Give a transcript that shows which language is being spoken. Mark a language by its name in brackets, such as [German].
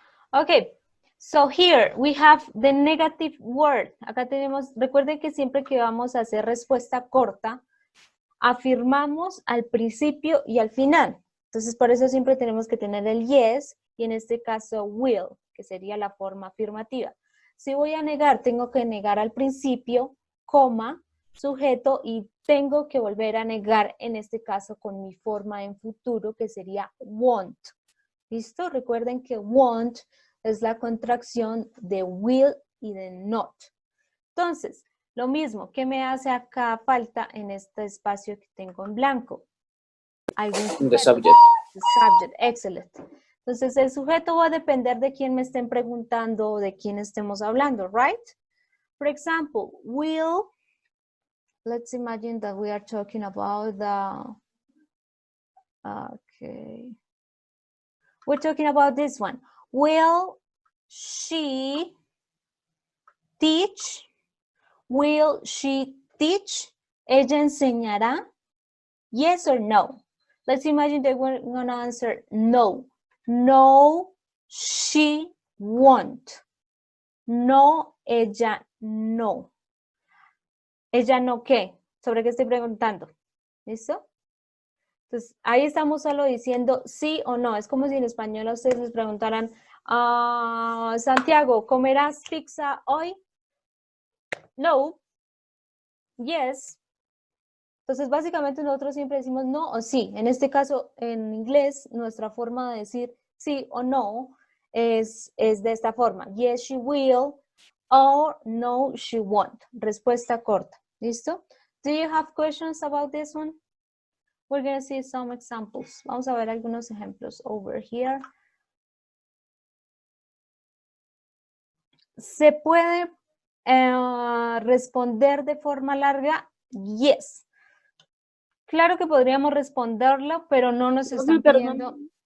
[English] Ok, so here we have the negative word. [Spanish] Acá tenemos, recuerden que siempre que vamos a hacer respuesta corta, afirmamos al principio y al final. Entonces, por eso siempre tenemos que tener el yes y en este caso will, que sería la forma afirmativa. Si voy a negar, tengo que negar al principio, coma, sujeto y tengo que volver a negar en este caso con mi forma en futuro que sería won't. ¿Listo? Recuerden que won't es la contracción de will y de not. Entonces, lo mismo, ¿qué me hace acá falta en este espacio que tengo en blanco? [English] The subject. The subject, excellent. [Spanish] Entonces, el sujeto va a depender de quién me estén preguntando o de quién estemos hablando, right? [English] For example, will, let's imagine that we are talking about the, okay, We're talking about this one. Will she teach? Will she teach? [Spanish] Ella enseñará. [English] Yes or no? Let's imagine that we're going to answer no. No, she won't. [Spanish] No, ella no. ¿Ella no qué? ¿Sobre qué estoy preguntando? ¿Listo? Entonces, ahí estamos solo diciendo sí o no. Es como si en español a ustedes les preguntaran, Santiago, ¿comerás pizza hoy? No. Yes. Entonces, básicamente nosotros siempre decimos no o sí. En este caso, en inglés, nuestra forma de decir sí o no es de esta forma. [English] Yes, she will, or no, she won't. [Spanish] Respuesta corta. ¿Listo? [English] Do you have questions about this one? We're going to see some examples. [Spanish] Vamos a ver algunos ejemplos [English] over here. [Spanish] ¿Se puede responder de forma larga? Yes. Claro que podríamos responderlo, pero no nos están pidiendo.